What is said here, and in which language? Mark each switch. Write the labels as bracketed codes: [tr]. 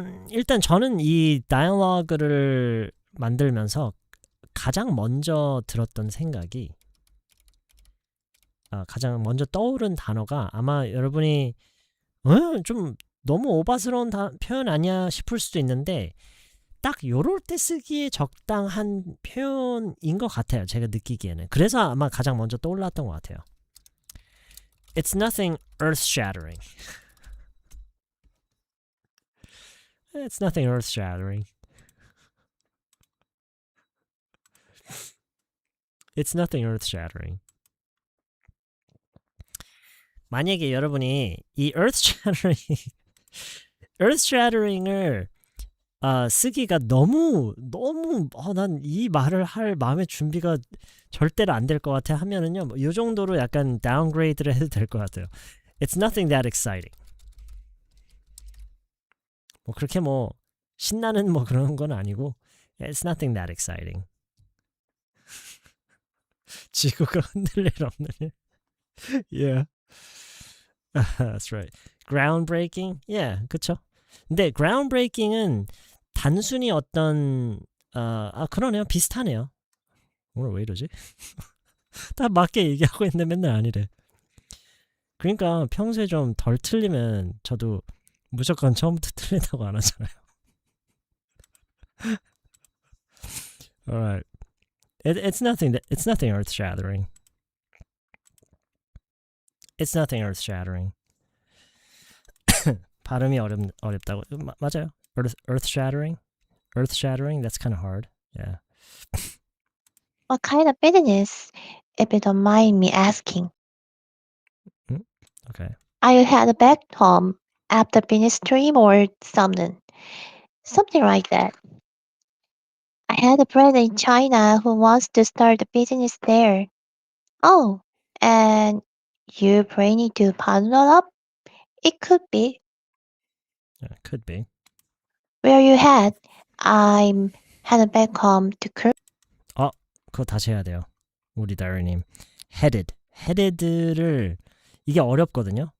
[ko] 일단 저는 이 다이얼로그를 만들면서 가장 먼저 들었던 생각이 가장 먼저 떠오른 단어가 아마 여러분이 좀 너무 오바스러운 표현 아니야 싶을 수도 있는데 딱 요럴 때 쓰기에 적당한 표현인 것 같아요. 제가 느끼기에는. 그래서 아마 가장 먼저 떠올랐던 것 같아요. [en] It's nothing earth-shattering. It's nothing earth-shattering. It's nothing earth-shattering. [ko] 만약에 여러분이 이 earth-shattering을 쓰기가 너무 난 이 말을 할 마음의 준비가 절대로 안 될 것 같아 하면은요, 이 정도로 약간 다운그레이드를 해도 될 것 같아요. [en] It's nothing that exciting. [ko] 뭐 그렇게 뭐 신나는 뭐 그런 건 아니고 [en] It's nothing that exciting. [ko] 지구가 흔들 일 없는 일. [en] Yeah. That's right. [ko] Groundbreaking? Yeah, 그쵸. 근데 groundbreaking은 단순히 어떤 그러네요. 비슷하네요. 오늘 왜 이러지? 다 맞게 얘기하고 있는데 맨날 아니래. 그러니까 평소에 좀 덜 틀리면 저도 무조건 처음부터 틀린다고 안 하잖아요. [en] Alright. It's nothing earth-shattering. It's nothing earth-shattering. [ko] 발음이 어렵다고. 맞아요. [en] Earth-shattering? Earth-shattering? That's kind of hard. Yeah. What kind of business, if you don't mind me asking? Okay. Are you headed back home after finish stream or something? Something like that. I had a friend in China who wants to start a business there. Oh, and you planning to partner up? It could be. Yeah, could be. Where you head? I'm headed back home to Korea. [ko] 그거 다시 해야 돼요. 우리 다리님. headed. headed를 이게 어렵거든요.